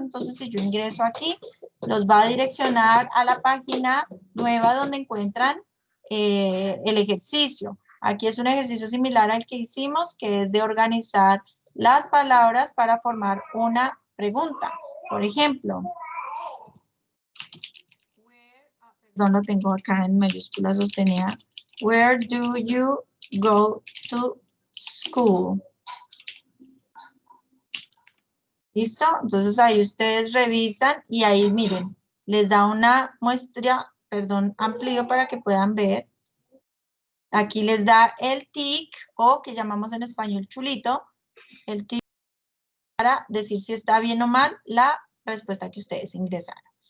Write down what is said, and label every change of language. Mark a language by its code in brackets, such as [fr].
[es] Entonces, si yo ingreso aquí, los va a direccionar a la página nueva donde encuentran el ejercicio. Aquí es un ejercicio similar al que hicimos, que es de organizar las palabras para formar una pregunta. Por ejemplo, perdón, lo tengo acá en mayúsculas sostenida. [en] Where do you go to school? [es] ¿Listo? Entonces ahí ustedes revisan y ahí miren, les da una muestra, perdón, amplio para que puedan ver. Aquí les da el tic, o que llamamos en español chulito, el tic para decir si está bien o mal la respuesta que ustedes ingresaron.